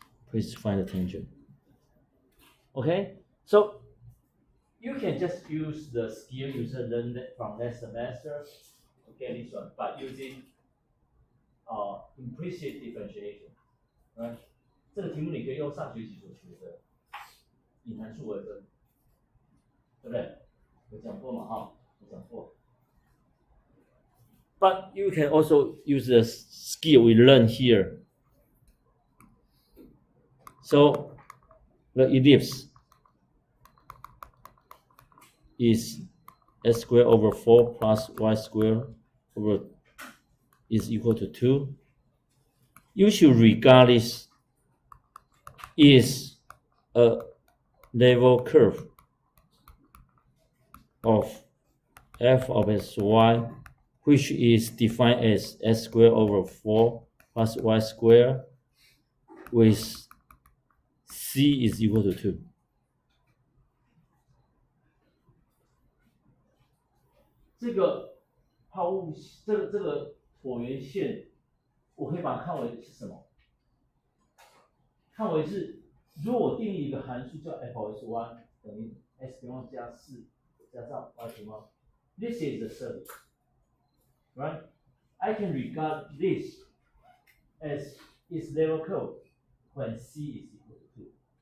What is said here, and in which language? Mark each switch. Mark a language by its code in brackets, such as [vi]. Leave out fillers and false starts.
[en] Please find the tangent. Okay, so you can just use the skill you learned from last semester to get this one, but using implicit differentiation, right? [zh] 这个题目你可以用上学期所学的隐函数微分，对不对？有讲过嘛？哈，有讲过。 [en] But you can also use the skill we learned here. So the ellipse is x squared over 4 plus y squared over is equal to 2. You should regard this is a level curve of f of sy, which is defined as x squared over 4 plus y squared with c is equal to 2. [zh] 这个抛物这个椭圆线，我可以把它看为是什么？看为是，如果我定义一个函数叫 f(s1) 等于 x 平方加4加上 y 平方 ， [en] this is the surface, right? I can regard this as its level curve when c is equal to 2.